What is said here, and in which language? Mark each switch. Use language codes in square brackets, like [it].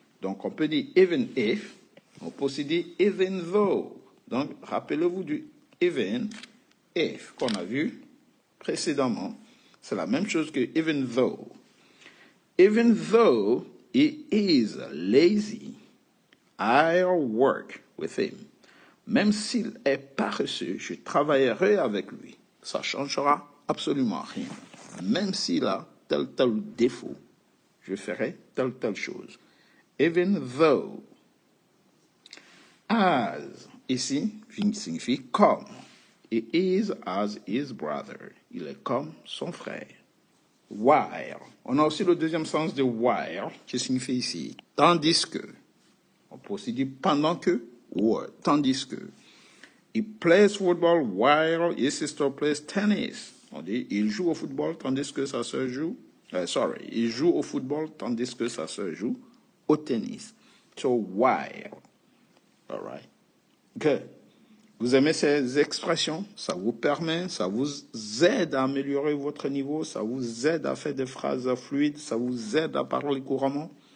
[fr] Donc, on peut dire even if. On peut aussi dire even though. Donc, rappelez-vous du even if qu'on a vu précédemment. C'est la même chose que even though. [en] Even though he is lazy, I'll work with him. [fr] Même s'il est paresseux, je travaillerai avec lui. Ça changera absolument rien. Même s'il a tel défaut, je ferai telle chose. Even though. As, ici, signifie comme. [en] He is as his brother. [fr] Il est comme son frère. [en] While. [fr] On a aussi le deuxième sens de while, qui signifie ici, tandis que. On peut aussi dire pendant que, ou tandis que. [en] He plays football while his sister plays tennis. [fr] On dit, il joue au football tandis que sa sœur joue. Il joue au football tandis que sa sœur joue au tennis. [en] So, while. All right. Good. [fr] Vous aimez ces expressions? Ça vous permet, ça vous aide à améliorer votre niveau, ça vous aide à faire des phrases fluides, ça vous aide à parler couramment.